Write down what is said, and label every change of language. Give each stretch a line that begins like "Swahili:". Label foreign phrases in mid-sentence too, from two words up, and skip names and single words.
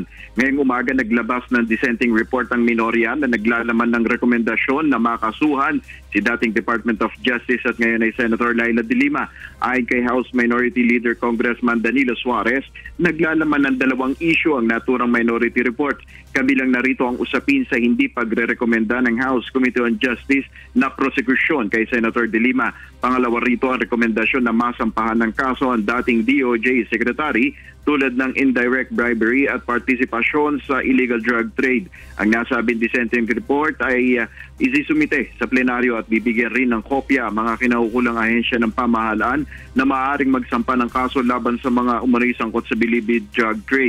Filipino: Ngayong umaga naglabas ng
English: dissenting report
Filipino: ang minorya na naglalaman ng rekomendasyon na makasuhan si dating Department of Justice at ngayon ay Senator Laila De Lima. Ayon kay House Minority Leader Congressman Danilo Suarez, naglalaman ng 2 issue ang naturang
English: minority report.
Filipino: Kabilang narito ang usapin sa hindi pagre-rekomenda ng House Committee on Justice na prosecution kay Senator De Lima. Pangalawa rito ang rekomendasyon na masampahan ng kaso ang dating DOJ Secretary tulad ng
English: indirect bribery
Filipino: at partisipasyon sa
English: illegal drug trade.
Filipino: Ang nasabing
English: dissenting report
Filipino: ay isisumite sa plenaryo at bibigyan rin ng kopya mga kinaukulang ahensya ng pamahalaan na maaaring magsampa ng kaso laban sa mga umano'y sangkot sa Bilibid
English: drug trade.